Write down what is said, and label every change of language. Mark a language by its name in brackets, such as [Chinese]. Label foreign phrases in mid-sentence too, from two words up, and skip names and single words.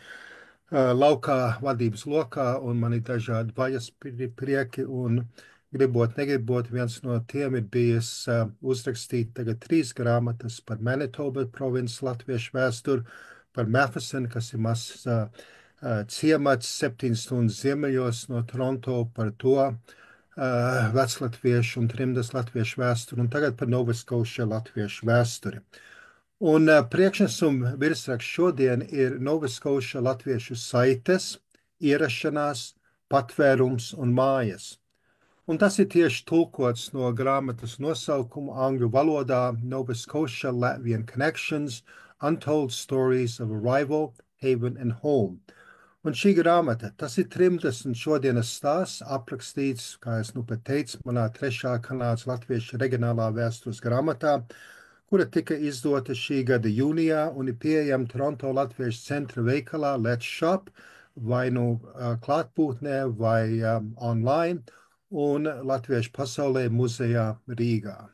[Latvian] laukā, vadības lokā, un man ir dažādi vajas prieki, un gribot, negribot, viens no tiem ir bijis uzrakstīt tagad 3 grāmatas par Manitoba provinces latviešu vēsturi, par Matheson, kas ir mazs ciemats 7 stundas ziemeļos no Toronto, par to veclatviešu un trimdas latviešu vēsturi, un tagad par Nova Scotia latviešu vēsturi. Un priekšnesuma virsraksts šodien ir Nova Scotia latviešu saites, ierašanās, patvērums un mājas. Un tas ir tieši tulkots no grāmatas nosaukuma angļu valodā Nova Scotia Latvian Connections, Untold Stories of Arrival, Haven and Home. Un šī grāmata, tas ir trimdas un šodienas stāsts aprakstīts, kā es nu pat teicu, manā 3. Kanādas latviešu reģionālā vēstures grāmatā, kura tika izdota šī gada jūnijā un ir pieejama Toronto Latviešu centra veikalā Let's Shop, vai nu klātbūtnē vai online, un Latviešu pasaulē muzejā Rīgā.